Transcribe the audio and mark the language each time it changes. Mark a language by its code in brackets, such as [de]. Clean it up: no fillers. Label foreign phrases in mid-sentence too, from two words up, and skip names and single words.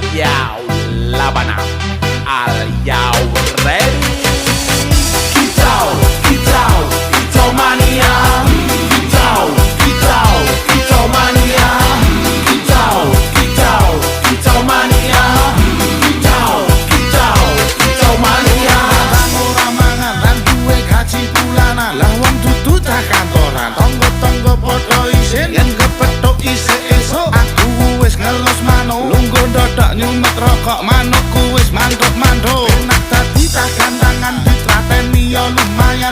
[en] Yau Labana. Are you ready? Kitau, kitau, kitau mania. Kitau, kitau, kitau mania. Kitau, kitau, kitau mania. Kitau, kitau, kitau mania. [jv] Ora mangan lan duwe gaji bulanan, lah wong dudu cah kantoran. Tonggo-tonggo padha isin yen kepethuk isih esuk. Aku wis ngelos manuk, lungguh ndodok nyumet rokok manukku wis mantuk-mantuk. Enak dadi cah gantangan ditrateni ya lumayan.